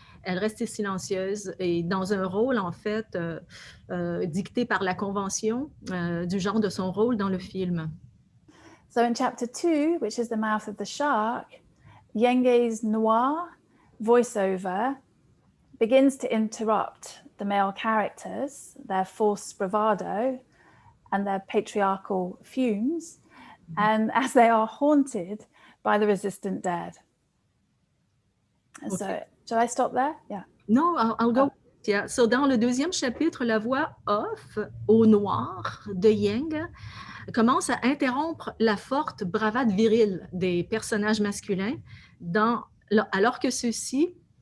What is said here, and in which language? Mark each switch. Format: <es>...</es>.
<fr>Elle reste silencieuse et dans un rôle, en fait, dicté par la convention du genre de son rôle dans le film.</fr> <en>So in chapter 2, which is The Mouth of the Shark, Yenge's noir voiceover begins to interrupt the male characters, their forced bravado, and their patriarchal fumes, and as they are haunted by the resistant dead. And okay. So, shall I stop there? Yeah. No, I'll go. Yeah.</en> <fr>So, dans le 2e chapitre, la voix off au noir de Yang commence à interrompre la forte bravade virile des personnages masculins, alors que ceux-ci...</fr>